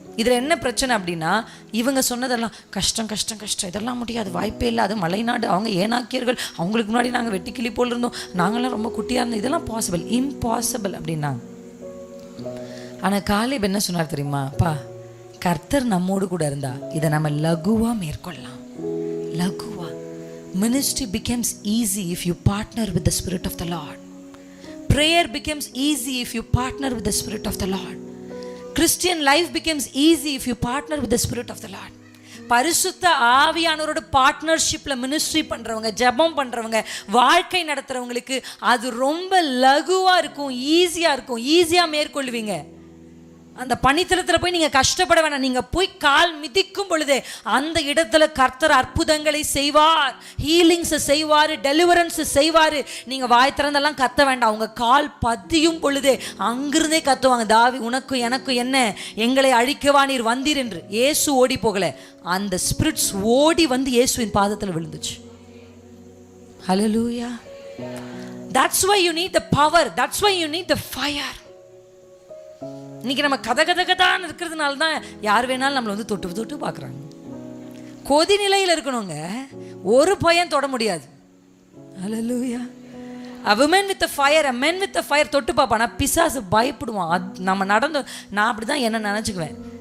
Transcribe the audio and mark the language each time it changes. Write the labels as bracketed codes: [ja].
[ta] இதில் என்ன பிரச்சனை அப்படின்னா, இவங்க சொன்னதெல்லாம் கஷ்டம், இதெல்லாம் முடியாது, வாய்ப்பே இல்லை, அது மலைநாடு, அவங்க ஏனாக்கியர்கள், அவங்களுக்கு முன்னாடி நாங்கள் வெட்டிக்கிளி போல் இருந்தோம், நாங்களாம் ரொம்ப குட்டியாக இருந்தோம், இதெல்லாம் இம்பாசிபிள் அப்படின்னாங்க. ஆனால் காலேப் என்ன சொன்னார் தெரியுமா? கர்த்தர் நம்மோடு கூட இருந்தா இதை நம்ம லகுவா மேற்கொள்ளலாம். லகுவா. [en] Ministry becomes easy if you partner with the Spirit of the Lord. Prayer becomes easy if you partner with the Spirit of the Lord. Christian life becomes easy if you partner with the Spirit of the Lord. [ta] பரிசுத்த ஆவியானவரோட பார்ட்னர்ஷிப்பில் ministry பண்ணுறவங்க, ஜெபம் பண்ணுறவங்க, வாழ்க்கை நடத்துகிறவங்களுக்கு அது ரொம்ப லகுவாக இருக்கும், ஈஸியாக இருக்கும், ஈஸியாக மேற்கொள்வீங்க. அந்த பனித்தளத்தில் போய் நீங்கள் கஷ்டப்பட வேணாம். நீங்கள் போய் கால் மிதிக்கும் பொழுதே அந்த இடத்துல கர்த்தர் அற்புதங்களை செய்வார், ஹீலிங்ஸை செய்வார், டெலிவரன்ஸை செய்வார். நீங்கள் வாய் திறந்தெல்லாம் கத்த வேண்டாம். அவங்க கால் பதியும் பொழுதே அங்கிருந்தே கத்துவாங்க, தாவி உனக்கும் எனக்கும் என்ன, எங்களை அழிக்கவா நீர் வந்தீர் என்று. இயேசு ஓடி போகலை, அந்த ஸ்பிரிட்ஸ் ஓடி வந்து இயேசுவின் பாதத்தில் விழுந்துச்சு. ஹல்லேலூயா. [en] That's why you need the power. That's why you need the fire. [ta] இன்னைக்கு நம்ம கதகதகதான் இருக்கிறதுனால தான் யார் வேணாலும் நம்மளை வந்து தொட்டு பார்க்குறாங்க. கொதி நிலையில் இருக்கணுங்க, ஒரு பையன் தொட முடியாது. ஹல்லேலூயா. [en] A woman with a fire, a man with a fire [ta] தொட்டு பார்ப்பானா பிசாசு பயப்படுவான். நம்ம நான் அப்படி தான் என்ன நினச்சிக்குவேன்.